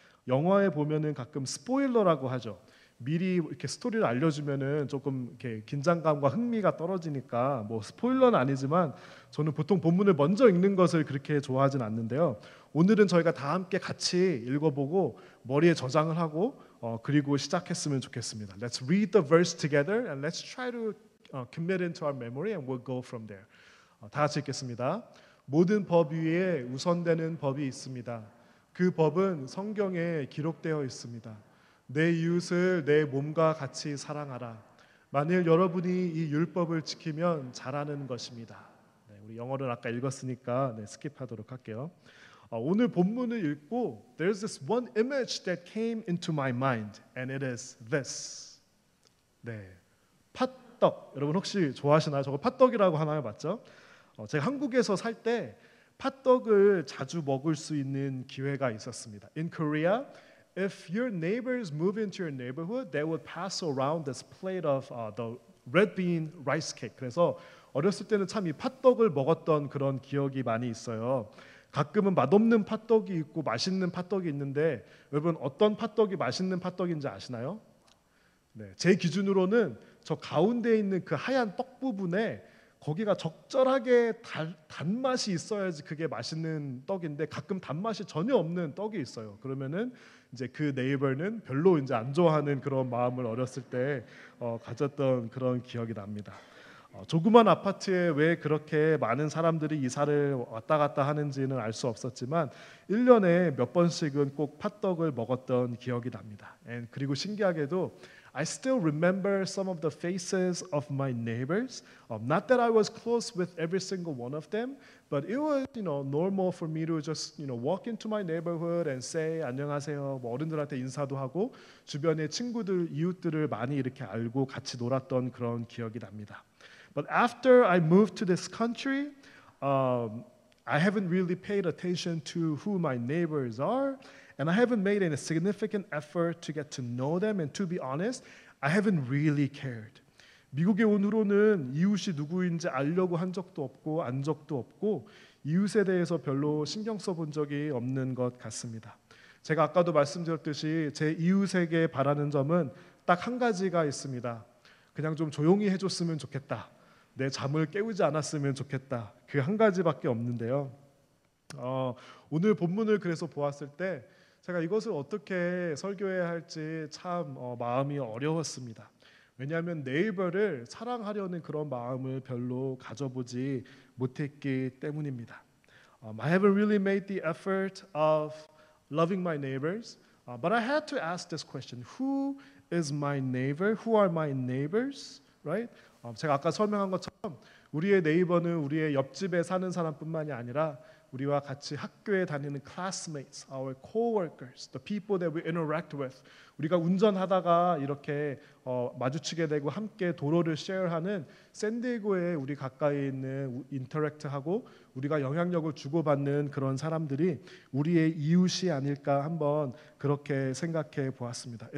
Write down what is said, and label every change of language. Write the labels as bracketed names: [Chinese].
[Korean] 영화에 보면은 가끔 스포일러라고 하죠. 미리 이렇게 스토리를 알려주면은 조금 이렇게 긴장감과 흥미가 떨어지니까 뭐 스포일러는 아니지만 저는 보통 본문을 먼저 읽는 것을 그렇게 좋아하진 않는데요. 오늘은 저희가 다 함께 같이 읽어보고 머리에 저장을 하고 그리고 시작했으면 좋겠습니다. [English] Let's read the verse together and let's try to commit into our memory and we'll go from there. [Korean] 다 같이 읽겠습니다. 모든 법 위에 우선되는 법이 있습니다. 그 법은 성경에 기록되어 있습니다. 내 이웃을 내 몸과 같이 사랑하라. 만일 여러분이 이 율법을 지키면 잘하는 것입니다. 우리 영어를 아까 읽었으니까 스킵하도록 할게요. 오늘 본문을 읽고 [English] There's this one image that came into my mind and it is this. [Korean] 팥떡. 여러분 혹시 좋아하시나요? 저거 팥떡이라고 하나요? 맞죠? 제가 한국에서 살 때 팥떡을 자주 먹을 수 있는 기회가 있었습니다. [English] In Korea, if your neighbors move into your neighborhood, they would pass around this plate of the red bean rice cake. [Korean] 그래서 어렸을 때는 참 이 팥떡을 먹었던 그런 기억이 많이 있어요. 가끔은 맛없는 팥떡이 있고 맛있는 팥떡이 있는데 여러분 어떤 팥떡이 맛있는 팥떡인지 아시나요? 제 기준으로는 저 가운데 있는 그 하얀 떡 부분에 거기가 적절하게 단맛이 있어야지 그게 맛있는 떡인데 가끔 단맛이 전혀 없는 떡이 있어요. 그러면은 이제 그 네이버는 별로 이제 안 좋아하는 그런 마음을 어렸을 때 가졌던 그런 기억이 납니다. 조그만 아파트에 왜 그렇게 많은 사람들이 이사를 왔다 갔다 하는지는 알 수 없었지만 1년에 몇 번씩은 꼭 팥떡을 먹었던 기억이 납니다. 그리고 신기하게도 [English] I still remember some of the faces of my neighbors. Not that I was close with every single one of them, but it was, normal for me to just, walk into my neighborhood and say [Korean] 안녕하세요. 뭐 어른들한테 인사도 하고 주변의 친구들, 이웃들을 많이 이렇게 알고 같이 놀았던 그런 기억이 납니다. [English] But after I moved to this country, I haven't really paid attention to who my neighbors are. And I haven't made any significant effort to get to know them. And to be honest, I haven't really cared. [Korean] 미국에 온 후로는 이웃이 누구인지 알려고 한 적도 없고 안 적도 없고 이웃에 대해서 별로 신경 써본 적이 없는 것 같습니다. 제가 아까도 말씀드렸듯이 제 이웃에게 바라는 점은 딱 한 가지가 있습니다. 그냥 좀 조용히 해줬으면 좋겠다. 내 잠을 깨우지 않았으면 좋겠다. 그 한 가지밖에 없는데요. 오늘 본문을 그래서 보았을 때 제가 이것을 어떻게 설교해야 할지 참 마음이 어려웠습니다. 왜냐하면 네이버를 사랑하려는 그런 마음을 별로 가져보지 못했기 때문입니다. [English] I haven't really made the effort of loving my neighbors, but I had to ask this question: Who is my neighbor? Who are my neighbors? Right? [Korean] 제가 아까 설명한 것처럼 우리의 네이버는 우리의 옆집에 사는 사람뿐만이 아니라 우리와 같이 학교에 다니는 [English] classmates, our co-workers, the people that we interact with. [Korean] 우리가 운전하다가 이렇게 마주치게 되고 함께 도로를 쉐어하는 샌디에고에 우리 가까이 있는 인터랙트하고 우리가 영향력을 주고받는 그런 사람들이 우리의 이웃이 아닐까 한번 그렇게 생각해 보았습니다.